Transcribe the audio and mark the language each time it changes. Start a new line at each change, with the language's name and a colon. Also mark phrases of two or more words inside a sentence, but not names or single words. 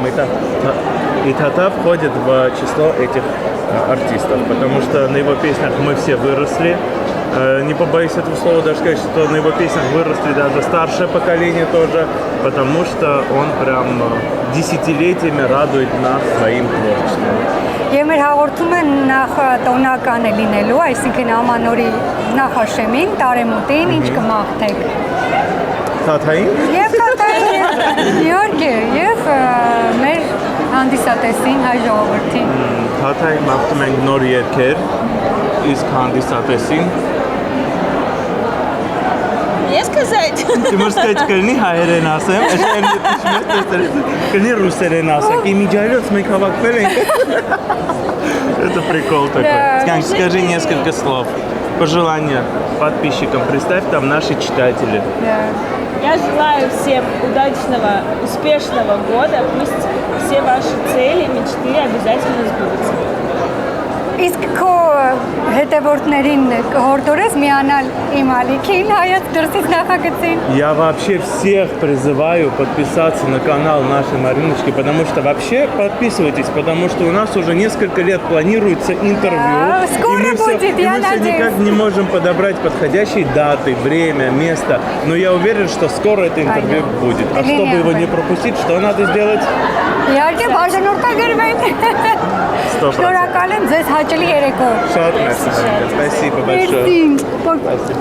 Russian: И Тата входит в число этих артистов, потому что на его песнях мы все выросли. Не побоюсь этого слова даже сказать, что на его песнях выросли даже старшее поколение тоже, потому что он прям десятилетиями радует нас своим творчеством.
Armenian: Եվ մեր հաղորդումը նախ տոնական է լինելու, այսինքն ամանորի նախաշեմին, տարեմուտին, ինչ կմաղթեք։ Թաթային։ Եվ Թաթային, իհարկե, եւ մեր հանդիսատեսին հայ ժողովրդին։ Թաթայի մաղթում ենք նոր երգեր, իսկ հանդիսատեսին
Russian: Мне сказать? Ты можешь сказать,
Armenian: կլինի հայերեն ասեմ, կլինի ռուսերեն ասեք, իմիջայլոց մենք հավաքվել ենք։
Russian: Это прикол такой. Скань, скажи несколько слов. Пожелания подписчикам. Представь там наши читатели. Я желаю всем удачного, успешного года. Пусть все ваши цели, мечты обязательно сбудутся.
Armenian: Իսկ քո հետևորդներին կհորդորես միանալ իմ ալիքին հայաց դրսից նախագծին։
Russian: Я вообще всех призываю подписаться на канал нашей Мариночки, потому что вообще подписывайтесь, потому что у нас уже несколько лет планируется интервью. Да, скоро и мы будет, я мы все надеюсь. никак не можем подобрать подходящие даты, время, место. Но я уверен, что скоро это интервью Понятно. будет. А Линия чтобы его будет. не пропустить, что надо сделать?
Armenian: Իհարկե բաժանորդագրվենք։ 100%. Շնորհակալ եմ ձեզ հաճելի երեկո։ Շատ merci.
Russian: Спасибо большое. Merci. Спасибо.